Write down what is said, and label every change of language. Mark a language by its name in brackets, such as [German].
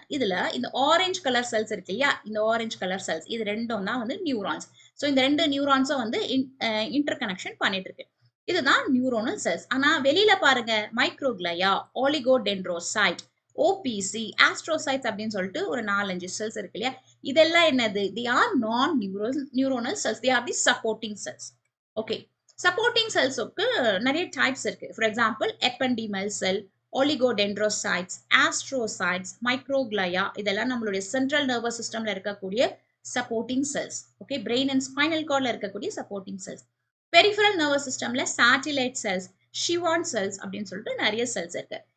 [Tamil] இதுல இந்த orange colour cells இருக்கு இல்லையா, இந்த ஆரஞ்சு கலர் செல்ஸ் இது ரெண்டும் தான் வந்து நியூரான்ஸ். ஸோ இந்த ரெண்டு நியூரான்ஸும் வந்து இன்டர் கனெக்ஷன் பண்ணிட்டு இருக்கு. இதுதான் நியூரோனல் செல்ஸ். ஆனா வெளியில பாருங்க, மைக்ரோகிளையா, ஆலிகோடென்ட்ரோசைட், ஓபிசி, ஆஸ்ட்ரோசைட்ஸ் அப்படின்னு சொல்லிட்டு ஒரு 4-5 செல்ஸ் இருக்கு இல்லையா, இதெல்லாம் என்னது? [English] they are non neuronal cells. they are the supporting cells. [Tamil] Okay, supporting செல்ஸுக்கு நிறைய டைப்ஸ் இருக்கு. [English] for example [Tamil] எபெண்டிமல் செல், ஒலிகோடென்ட்ரோசைட்ஸ், ஆஸ்ட்ரோசைட்ஸ், மைக்ரோகிளையா, இதெல்லாம் நம்மளுடைய சென்ட்ரல் நர்வஸ் சிஸ்டம்ல இருக்கக்கூடிய supporting cells. Okay, brain and spinal கார்ட்ல இருக்கக்கூடிய சப்போர்ட்டிங் செல்ஸ். பெரிஃபரல் நர்வஸ் சிஸ்டம்ல சாட்டிலைட் செல்ஸ், ஷிவான் செல்ஸ் அப்படின்னு சொல்லிட்டு நிறைய செல்ஸ் இருக்கு.